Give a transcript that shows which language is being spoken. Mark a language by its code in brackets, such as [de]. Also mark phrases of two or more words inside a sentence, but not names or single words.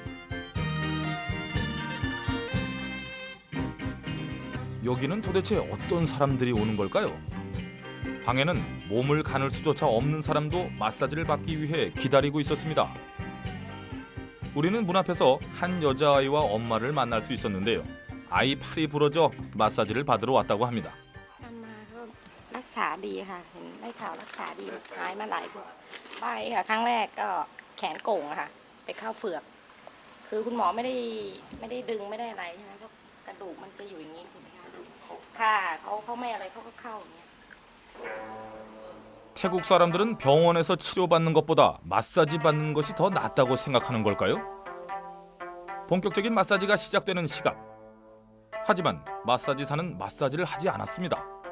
[ko] 여기는 도대체 어떤 사람들이 오는 걸까요? 방에는 몸을 가눌 수조차 없는 사람도 마사지를 받기 위해 기다리고 있었습니다. 우리는 문 앞에서 한 여자아이와 엄마를 만날 수 있었는데요. 아이 팔이 부러져 마사지를 받으러 왔다고 합니다. [th] รักษาดีค่ะเห็นได้ข่าวรักษาดีหายมาหลายใบค่ะครั้งแรกก็แขนโก่งอะค่ะไปเข้าเฝือกคือคุณหมอไม่ได้ดึงไม่ได้อะไรใช่ไหมเพราะกระดูกมันจะอยู่อย่างนี้ถูกไหมคะค่ะเขาไม่อะไรเขาก็เข้าอย่างเงี้ย [ko] 태국 사람들은 병원에서 치료받는 것보다 마사지 받는 것이 더 낫다고 생각하는 걸까요? 본격적인 마사지가 시작되는 시간. 하지만 마사지사는 마사지를 하지 않았습니다.